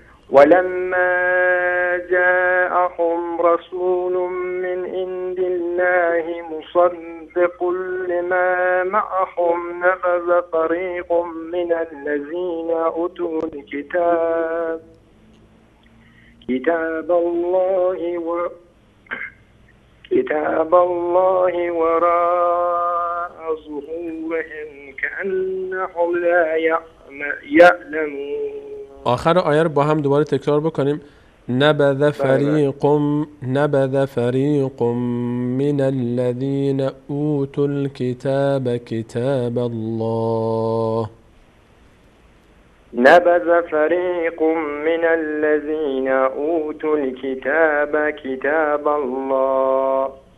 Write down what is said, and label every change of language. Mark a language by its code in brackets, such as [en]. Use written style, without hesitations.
[ar] ولما جاءهم رسول من عند الله مصدق لما معهم نبذ فريق من الذين أوتوا الكتاب كتاب الله وراء ظهورهم كأنهم لا يعلمون. [fa] آخر آیه رو با هم دوباره تکرار بکنیم. [ar] نبذ فريق من الذين أوتوا الكتاب كتاب الله. نبذ فريق من الذين أوتوا الكتاب كتاب الله